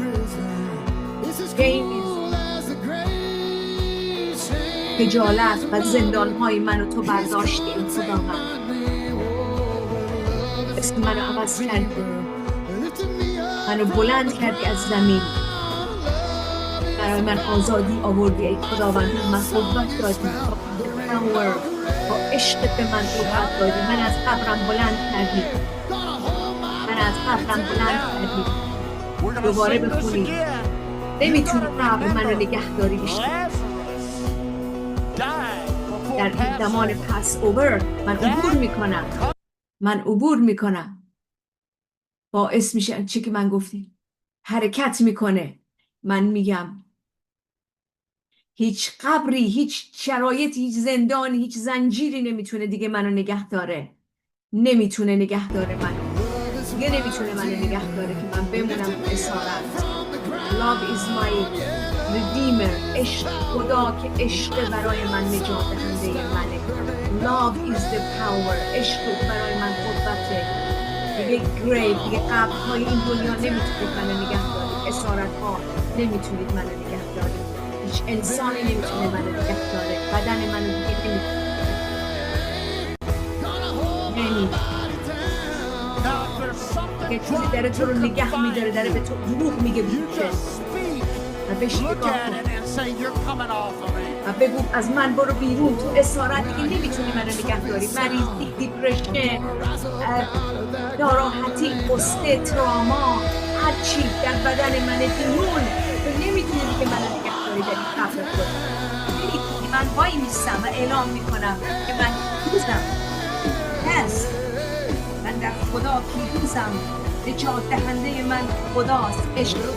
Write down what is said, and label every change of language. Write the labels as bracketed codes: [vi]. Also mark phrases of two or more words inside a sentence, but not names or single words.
[fa] خجالت و زندانهای منو تو برداشتی این خداوند اسم منو عوض کردی منو بلند کردی از زمین برای من آزادی آوردی ای خداوند من قوت دادی با عشقت به من قوت دادی من از قبرم بلند کردی من از قبرم بلند کردی [en] We're gonna [fa] دوباره [en] sing this [fa] بخونی [en] again. [fa] نمیتونی قبر منو نگه داری بیشتر [en] Lazarus died before [fa] در این زمان [en] Passover. [fa] پس اوور من عبور میکنم باعث میشه چی که من گفتی حرکت میکنه من میگم هیچ قبری هیچ شرایطی هیچ زندانی هیچ زنجیری نمیتونه دیگه منو نگه داره نمیتونه نگه داره منو دیگه نمیتونه منو نگه داره که من بمونم تو اسارت [en] Love is my redeemer [fa] عشق خدا که عشق برای من نجات دهنده منه [en] Love is the power [fa] عشق برای من قوته دیگه گریو دیگه قبرهای این دنیا نمیتونید منو نگه دارید اسارت ها نمیتونید منو نگه دارید هیچ انسانی نمیتونه منو نگه داره بدن منو دیگه نمیتونه [en] Now, if there's something [fa] که چیزی داره تو رو نگه میداره داره به تو دروغ میگه [en] you [fa] بیشه [en] just speak, [fa] و بهش [en] look [fa] نگاه [en] at [fa] کن [en] it and say, you're coming off of me. [fa] و بگو از من برو بیرون تو اسارت دیگه نمیتونی منو نگه داری مریضی دیپرشن ناراحتی قصه تراما هر چی در بدن من بیرون تو نمیتونی دیگه منو نگه داری در این قبر خود نمیتونی من وای میستم و اعلام میکنم که من پیروزم هست من در خدا پیروزم نجات دهنده من خداست عشق